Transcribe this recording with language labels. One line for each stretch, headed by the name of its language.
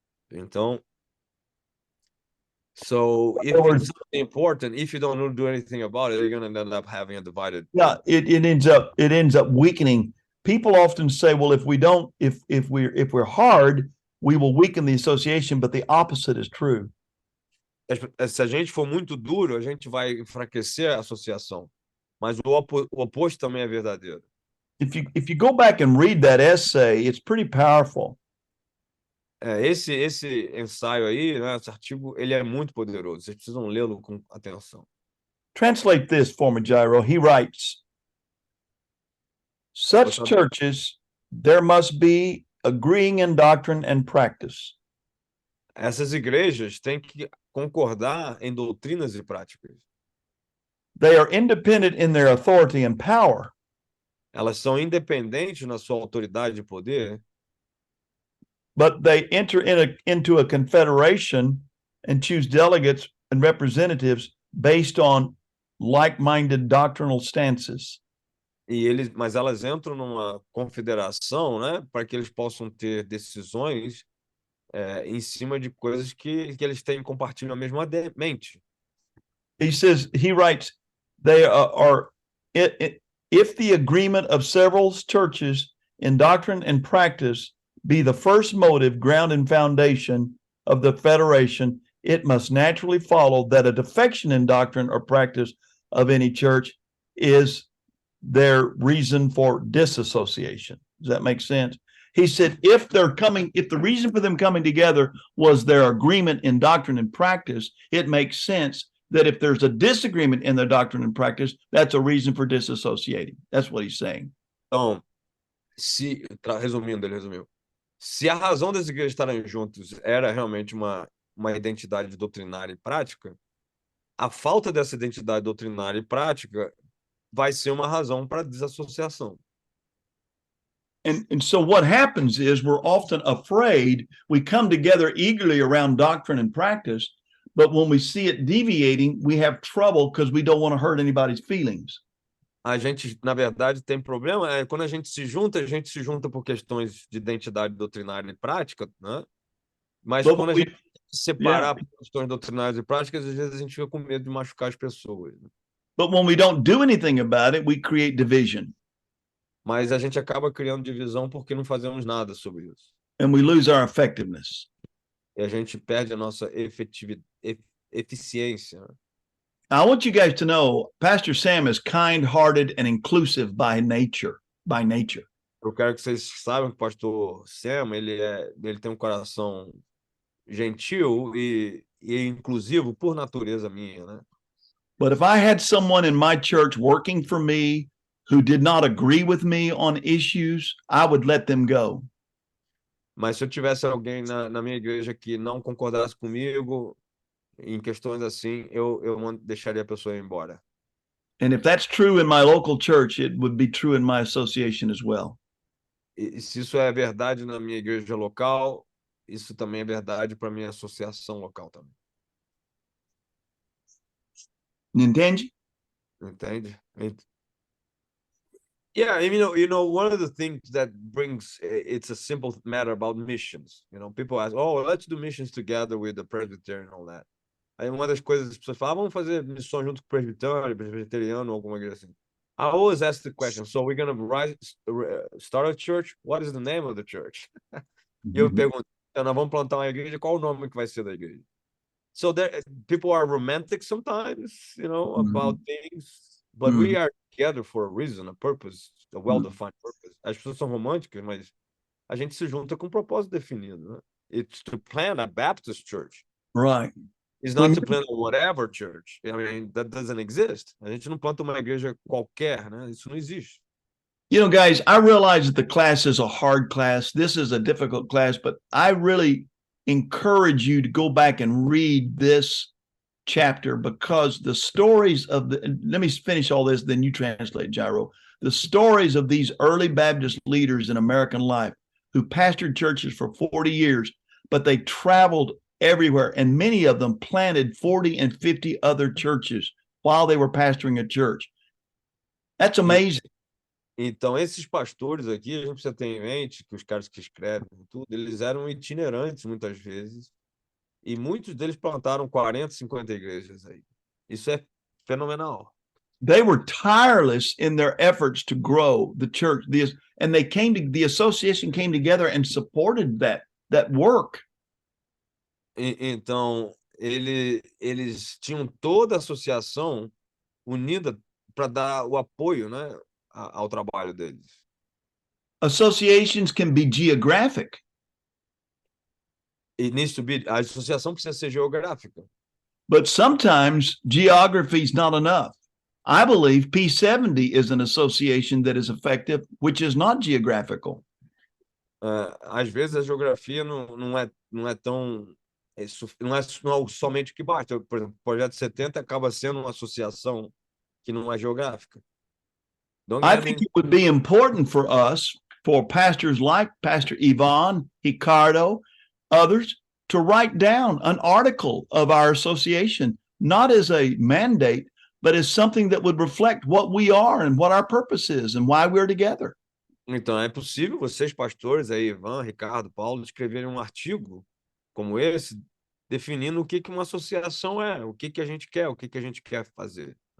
Portuguese: Então,
English: so if it's something important, if you don't do anything about it, you're going to end up having a divided. Yeah, it ends up weakening. People often say, well, if we're hard, we will weaken the association, but the opposite is true.
Portuguese: Se a gente for muito duro, a gente vai enfraquecer a associação. Mas o oposto também é verdadeiro.
English: If you go back and read that essay, it's pretty powerful.
Portuguese: Esse ensaio aí, né, esse artigo, ele é muito poderoso. Vocês precisam lê-lo com atenção.
English: Translate this for me, Jairo. He writes, such churches, there must be agreeing in doctrine and practice.
Portuguese: Essas igrejas têm que concordar em doutrinas e práticas.
English: They are independent in their authority and power,
Portuguese: Elas são independentes na sua autoridade e poder,
English: but they enter into a confederation and choose delegates and representatives based on like-minded doctrinal stances.
Portuguese: mas elas entram numa confederação, né, para que eles possam ter decisões em cima de coisas que eles têm compartilham a mesma mente.
English: He writes, they are if the agreement of several churches in doctrine and practice be the first motive, ground, and foundation of the federation, it must naturally follow that a defection in doctrine or practice of any church is their reason for disassociation. Does that make sense? He said, if the reason for them coming together was their agreement in doctrine and practice, it makes sense that if there's a disagreement in their doctrine and practice, that's a reason for disassociating. That's what he's saying.
Portuguese: Então, resumindo, ele resumiu. Se a razão das igrejas estarem juntos era realmente uma identidade doutrinária e prática, a falta dessa identidade doutrinária e prática vai ser uma razão para desassociação.
English: And so what happens is we're often afraid. We come together eagerly around doctrine and practice, but when we see it deviating, we have trouble because we don't want to hurt anybody's feelings.
Portuguese: A gente, na verdade, tem problema. Quando a gente se junta por questões de identidade doutrinária e prática, né? Mas quando a gente separar por questões doutrinárias e práticas, às vezes a gente fica com medo de machucar as pessoas. Né?
English: But when we don't do anything about it, we create division.
Portuguese: Mas a gente acaba criando divisão porque não fazemos nada sobre isso.
English: And we lose our effectiveness.
Portuguese: E a gente perde a nossa eficiência. Né?
English: I want you guys to know, Pastor Sam is kind-hearted and inclusive by nature.
Portuguese: Eu quero que vocês saibam que o pastor Sam, ele tem um coração gentil e inclusivo por natureza minha, né?
English: But if I had someone in my church working for me who did not agree with me on issues, I would let them go.
Portuguese: Mas se eu tivesse alguém na minha igreja que não concordasse comigo em questões assim, eu deixaria a pessoa ir embora.
English: And if that's true in my local church, it would be true in my association as well.
Portuguese: E se isso é verdade na minha igreja local, isso também é verdade para minha associação local também. Entende? Entende?
English: Yeah, one of the things that brings it's a simple matter about missions. People ask, "Oh, let's do missions together with the Presbyterian and all that."
Portuguese: Aí uma das coisas as pessoas falam, vamos fazer missão junto com o presbiteriano ou alguma coisa assim.
English: I always ask the question, so we're going to start a church? What is the name of the church?
Portuguese: E eu pergunto, nós vamos plantar uma igreja, qual o nome que vai ser da igreja?
English: So people are romantic sometimes, about things, but we are together for a reason, a purpose, a well-defined purpose.
Portuguese: As pessoas são românticas, mas a gente se junta com um propósito definido, né?
English: It's to plant a Baptist church. Right. It's not to plant a whatever church. I mean, that doesn't exist.
Portuguese: A gente não planta uma igreja qualquer, né? Isso não existe.
English: Guys, I realize that the class is a hard class. This is a difficult class, but I really encourage you to go back and read this chapter because the stories let me finish all this, then you translate, Jairo. The stories of these early Baptist leaders in American life who pastored churches for 40 years, but they traveled everywhere, and many of them planted 40 and 50 other churches while they were pastoring a church. That's amazing.
Portuguese: Então, esses pastores aqui, a gente precisa ter em mente que os caras que escrevem tudo, eles eram itinerantes muitas vezes, e muitos deles plantaram 40, 50 igrejas aí. Isso é fenomenal.
English: They were tireless in their efforts to grow the church, and the association came together and supported that work.
Portuguese: Então, eles tinham toda a associação unida dar o apoio, né, ao trabalho deles.
English: Associations can be geographic.
Portuguese: A associação precisa ser geográfica.
English: But sometimes geography is not enough. I believe P70 is an association that is effective, which is not geographical.
Portuguese: Às vezes a geografia não é tão... não é somente o que basta. Por exemplo, o Projeto 70 acaba sendo uma associação que não é geográfica.
English: I think it would be important for us, for pastors like Pastor Ivan, Ricardo, others, to write down an article of our association, not as a mandate, but as something that would reflect what we are and what our purpose is and why we're together.
Portuguese: Então, é possível vocês, pastores, aí, Ivan, Ricardo, Paulo, escreverem um artigo como esse, definindo o que uma associação é, o que a gente quer, o que a gente quer fazer.